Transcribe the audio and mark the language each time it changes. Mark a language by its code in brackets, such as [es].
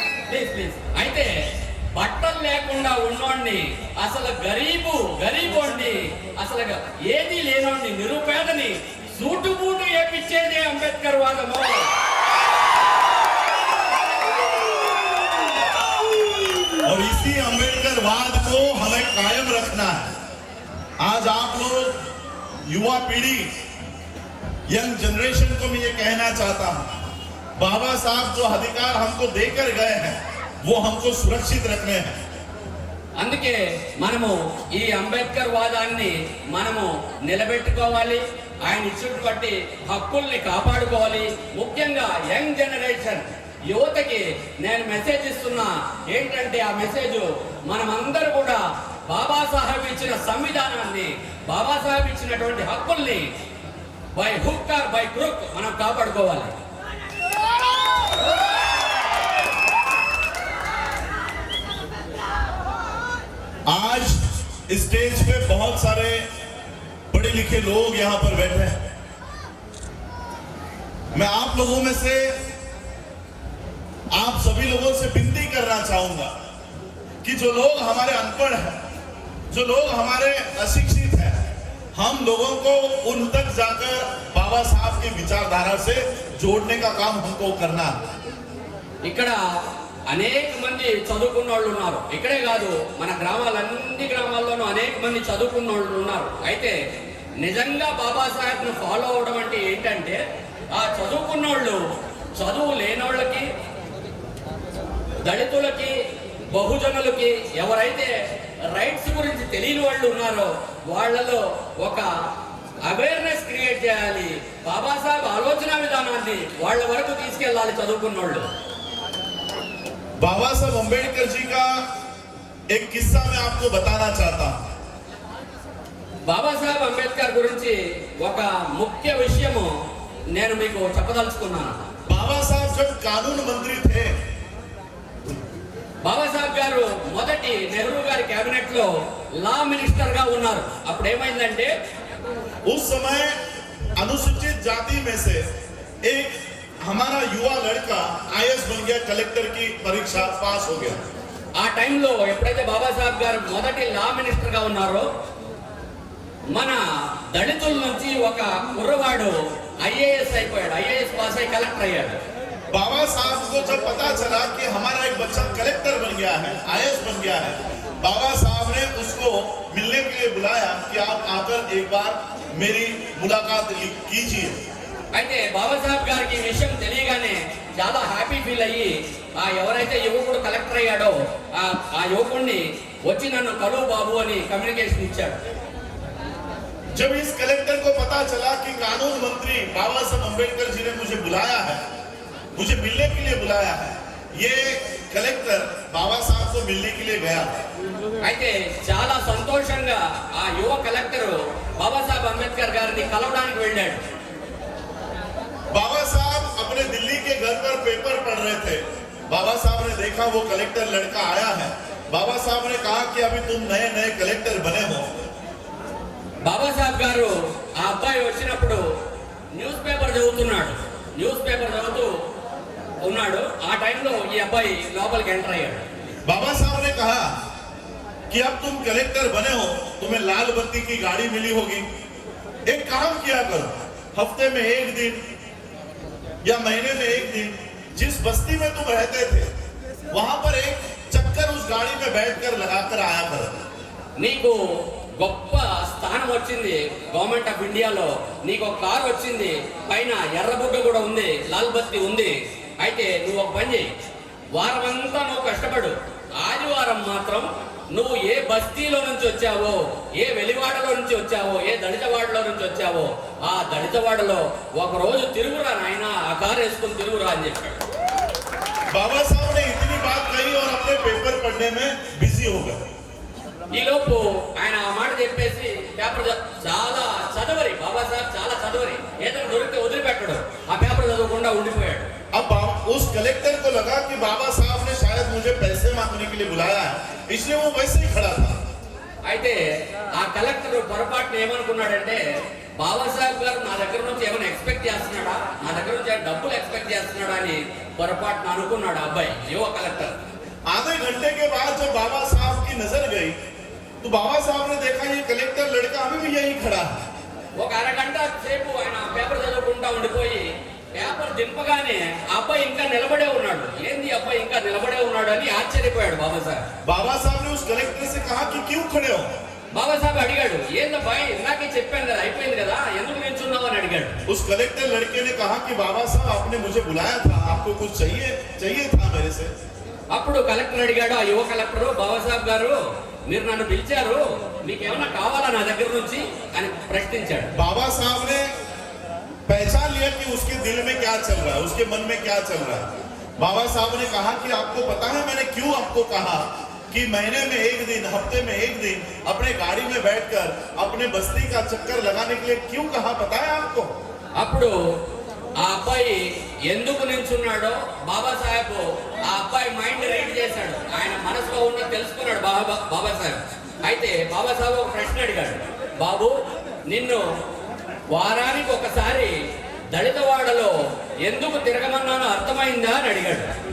[te] Please అయితే బట్టలు లేకుండా ఉన్నోడిని, అసలు గరీబోడిని, అసలు ఏది లేనోడిని, నిరుపేదని సూటు బూటు వేపించేది అంబేద్కర్ వాదము. [hi] और इसी अंबेडकरवाद को हमें कायम रखना है. आज आप लोग युवा पीढ़ी, यंग जनरेशन को मैं ये कहना चाहता हूं, बाबा साहब जो अधिकार हमको देकर गए हैं वो हमको सुरक्षित रखने हैं. [te] అందుకే మనము ఈ అంబేద్కర్ వాదాన్ని మనము నిలబెట్టుకోవాలి. ఆయన ఇచ్చినటువంటి హక్కుల్ని కాపాడుకోవాలి. ముఖ్యంగా యంగ్ జనరేషన్ యువతకి నేను మెసేజ్ ఇస్తున్నా. ఏంటంటే ఆ మెసేజ్ మనమందరూ కూడా బాబాసాహెబ్ ఇచ్చిన సంవిధానాన్ని, బాబాసాహెబ్ ఇచ్చినటువంటి హక్కుల్ని [en] by hook or by crook [te] మనం కాపాడుకోవాలి. [hi] आज स्टेज पे बहुत सारे पढ़े लिखे लोग यहां पर बैठे हैं. मैं आप लोगों में से, आप सभी लोगों से विनती करना चाहूंगा कि जो लोग हमारे अनपढ़ हैं, जो लोग हमारे अशिक्षित हैं, हम लोगों को उन तक जाकर बाबा साहब की विचारधारा से जोड़ने का काम हमको करना है. [te] ఇక్కడ అనేక మంది చదువుకున్న వాళ్ళు ఉన్నారు. ఇక్కడే కాదు, మన అన్ని గ్రామాల్లోనూ అనేక మంది చదువుకున్న వాళ్ళు ఉన్నారు. అయితే నిజంగా బాబాసాహెబ్ను ఫాలో అవడం అంటే ఏంటంటే, ఆ చదువుకున్న వాళ్ళు చదువు లేనోళ్ళకి, దళితులకి, బహుజనులకి, ఎవరైతే రైట్స్ గురించి తెలియని వాళ్ళు ఉన్నారో వాళ్ళలో ఒక అవేర్నెస్ క్రియేట్ చేయాలి. బాబాసాహెబ్ ఆలోచన విధానాన్ని వాళ్ళ వరకు తీసుకెళ్ళాలి చదువుకున్న వాళ్ళు. [hi] बाबा साहब अंबेडकर जी का एक किस्सा मैं आपको बताना चाहता हूं. [te] బాబాసాహెబ్ అంబేద్కర్ గురించి ఒక ముఖ్య విషయము నేను మీకు చెప్పదలుచుకున్నాను. [hi] बाबा साहब जब कानून मंत्री थे, [te] బాబాసాహెబ్ గారు మొదటి నెహ్రూ గారి కేబినెట్ లో లా మినిస్టర్ గా ఉన్నారు. అప్పుడు ఏమైందంటే, [hi] उस समय अनुसूचित जाति में से एक हमारा युवा लड़का आईएएस बन गया, कलेक्टर की परीक्षा पास हो गया। [te] ఆ టైంలో ఎప్పుడైతే బాబాసాహెబ్ గారు మొదటి లా మినిస్టర్ గా ఉన్నారో మన దళితుల నుంచి ఒక కుర్రవాడు ఐఏఎస్ అయిపోయాడు, ఐఏఎస్ పాస్ అయి కలెక్టర్ అయ్యాడు. [hi] बाबा साहब को जब पता चला कि हमारा एक बच्चा कलेक्टर बन गया है, आईएएस बन गया है, बाबा साहब ने उसको मिलने के लिए बुलाया कि आप आकर एक बार मेरी मुलाकात कीजिए। [te] అయితే బాబాసాహెబ్ గారికి ఈ విషయం తెలియగానే చాలా హ్యాపీ ఫీల్ అయ్యి ఆ ఎవరైతే యువకుడు కలెక్టర్ అయ్యాడో ఆ యువకుడిని వచ్చి నన్ను కలువు బాబు అని కమ్యూనికేషన్ ఇచ్చాడు. [hi] जब इस कलेक्टर को पता चला कि कानून मंत्री बाबा साहब अम्बेडकर जी ने मुझे बुलाया है, मुझे मिलने के लिए बुलाया है, ये कलेक्टर बाबा साहब को मिलने के लिए गया। [te] అయితే చాలా సంతోషంగా ఆ యువ కలెక్టర్ బాబాసాహెబ్ అంబేద్కర్ గారిని కలవడానికి వెళ్ళాడు. [hi] बाबा साहब अपने दिल्ली के घर पर पेपर पढ़ रहे थे। बाबा साहब ने देखा वो कलेक्टर लड़का आया है। बाबा साहब ने कहा कि अभी तुम नए नए कलेक्टर बने हो। [te] బాబాసాహెబ్ గారు ఆ అబ్బాయి వచ్చినప్పుడు న్యూస్ పేపర్ చదువుతున్నాడు, న్యూస్ పేపర్ చదువుతూ ఉన్నాడు. ఆ టైంలో ఈ అబ్బాయి లోపలికి ఎంటర్ అయ్యాడు. [hi] बाबा साहब ने कहा कि अब तुम कलेक्टर बने हो, तुम्हें लाल बत्ती की गाड़ी मिली होगी, एक काम किया करो, हफ्ते में एक दिन या महीने में एक दिन जिस बस्ती में तुम रहते थे वहां पर एक चक्कर उस गाड़ी में बैठकर लगाकर आया करो। [te] నీకు గొప్ప స్థానం వచ్చింది గవర్నమెంట్ ఆఫ్ ఇండియాలో, నీకు ఒక కారు వచ్చింది, పైన ఎర్రబుగ్గ కూడా ఉంది, లాల్ బత్తి ఉంది. అయితే నువ్వు ఒక పని చేయి, వారం అంతా నువ్వు కష్టపడు, ఆదివారం మాత్రం నువ్వు ఏ బస్తీలో నుంచి వచ్చావో, ఏ వెలివాడలో నుంచి వచ్చావో, ఏ దళితవాడలో నుంచి వచ్చావో ఆ దళితవాడలో ఒక రోజు తిరుగురా నాయన, ఆ కారు వేసుకుని తిరుగురా అని చెప్పాడు. [hi] बाबा साहब ने इतनी बात कही और अपने पेपर पढ़ने में बिजी हो गए। [te] ఈ లోపు ఆయన ఆ మాట చెప్పేసి పేపర్ చాలా చదవరి, బాబాసాహెబ్ చాలా చదవరి, ఏదైనా దొరికితే వదిలిపెట్టడు, ఆ పేపర్ చదవకుండా ఉండిపోయాడు. [hi] अब उस कलेक्टर को लगा कि बाबा साहब ने शायद मुझे पैसे मांगने के लिए बुलाया है, इसलिए वो वैसे ही खड़ा था। [te] అయితే ఆ కలెక్టర్ పొరపాటున ఏమనుకున్నాడంటే బాబాసాహెబ్ గారు నా దగ్గర నుంచి ఏమైనా ఎక్స్పెక్ట్ చేస్తున్నాడా, నా దగ్గర నుంచి డబ్బులు ఎక్స్పెక్ట్ చేస్తున్నాడా అని పొరపాటున అనుకున్నాడు ఆ అబ్బాయి యువ కలెక్టర్. [hi] आधे घंटे के बाद जब बाबा साहब की नजर गई तो बाबा साहब ने देखा ये कलेक्टर लड़का अभी भी यही खड़ा है। [te] ఒక అరగంట సేపు ఆయన పేపర్ చదవకుండా ఉండిపోయి పేపర్ దింపగానే ఆ అబ్బాయి ఇంకా నిలబడే ఉన్నాడు. ఏంది అబ్బాయి ఇంకా నిలబడే ఉన్నాడు అని ఆశ్చర్యపోయాడు బాబాసాహెబ్. [hi] बाबा साहब ने उस कलेक्टर से कहा कि क्यों खड़े हो। [te] బాబాసాహెబ్ అడిగాడు, ఏందబ్బాయి ఇందాకే చెప్పాను కదా, అయిపోయింది కదా, ఎందుకు నిల్చున్నావు అని అడిగాడు. [hi] उस कलेक्टर लड़के ने कहा कि बाबा साहब आपने मुझे बुलाया था, आपको कुछ चाहिए था मेरे से। [te] అప్పుడు కలెక్టర్ అడిగాడు, ఆ యువ కలెక్టర్, బాబాసాహెబ్ గారు మీరు నన్ను పిలిచారు, మీకేమన్నా కావాలా నా దగ్గర నుంచి అని ప్రశ్నించాడు. [hi] बाबा साहब ने पहचान लिया कि उसके दिल में क्या चल रहा है, उसके मन में क्या चल रहा है। बाबा साहब ने कहा कि आपको पता है मैंने क्यों आपको कहा कि महीने में एक दिन, हफ्ते में एक दिन अपने गाड़ी में बैठकर अपने बस्ती का चक्कर लगाने के लिए क्यों कहा, पता है आपको। [te] అప్పుడు ఆ అబ్బాయి ఎందుకు నిల్చున్నాడో బాబాసాహెబ్ ఆ అబ్బాయి మైండ్ రీడ్ చేశాడు, ఆయన మనసులో ఉన్న తెలుసుకున్నాడు బాబాసాహెబ్. అయితే బాబాసాహెబ్ ఒక ప్రశ్న అడిగాడు, బాబు నిన్ను వారానికి ఒకసారి దళితవాడలో ఎందుకు తిరగమన్నానో అర్థమైందా అని అడిగాడు.